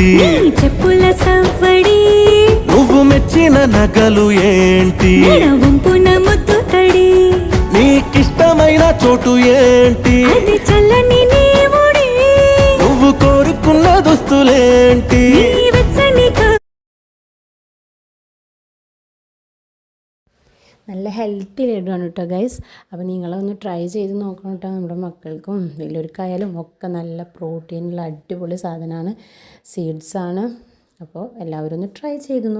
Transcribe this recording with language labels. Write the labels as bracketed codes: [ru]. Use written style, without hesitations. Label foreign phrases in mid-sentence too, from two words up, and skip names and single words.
[te] నీ చెప్పుల సవ్వడి నువ్వు మెచ్చిన నగలు ఏంటి వంపున ముద్దు తడి నీకిష్టమైన చోటు ఏంటి అది చల్లని నీ ముడి నువ్వు కోరుకున్న దుస్తులేంటి నీ వెచ్చని [ml] നല്ല ഹെൽത്തി ലഡുവാണ് കേട്ടോ ഗൈസ്. അപ്പോൾ നിങ്ങളൊന്ന് ട്രൈ ചെയ്ത് നോക്കണം കേട്ടോ. നമ്മുടെ മക്കൾക്കും വലിയവർക്കായാലും ഒക്കെ നല്ല പ്രോട്ടീനുള്ള അടിപൊളി സാധനമാണ്, സീഡ്സാണ്. അപ്പോൾ എല്ലാവരും ഒന്ന് ട്രൈ ചെയ്ത് നോക്കൂ.